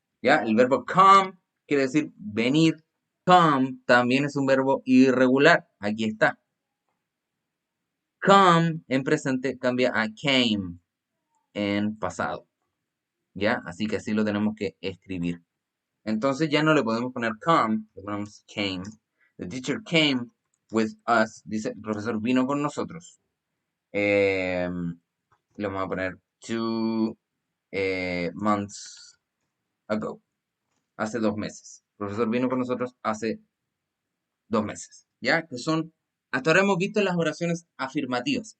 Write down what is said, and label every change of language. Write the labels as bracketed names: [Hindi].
[Spanish] Ya, el verbo come quiere decir venir. Come también es un verbo irregular. Aquí está. Come en presente cambia a came en pasado. ¿Ya? Así que así lo tenemos que escribir. Entonces ya no le podemos poner come, le ponemos came. [English] The teacher came with us. [Spanish] Dice, el profesor vino con nosotros. Le vamos a poner [English] 2 months ago. [Spanish] Hace 2 meses. El profesor vino con nosotros hace 2 meses. ¿Ya? Que son, hasta ahora hemos visto las oraciones afirmativas.